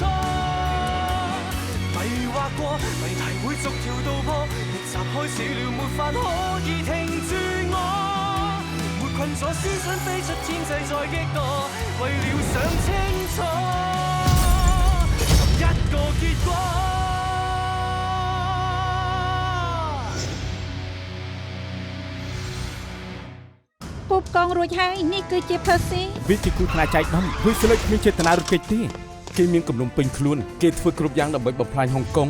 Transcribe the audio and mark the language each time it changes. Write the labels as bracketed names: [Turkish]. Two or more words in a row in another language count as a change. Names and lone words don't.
[Cantonese] 迷惑過，謎題會逐條道破，逆襲開始了，沒法可以停住我。沒困咗思想飛出天際再激墮，為了想清楚尋一個結果。 [Khmer] ពូបកងរួចហើយនេះគឺជាផឺស៊ី វាជាគូថ្នាក់ចែកដំវាស្លេចគ្មានចេតនារត់គេចទេគេមានគំនុំពេញខ្លួនគេធ្វើគ្រប់យ៉ាងដើម្បីបំផ្លាញហុងកុង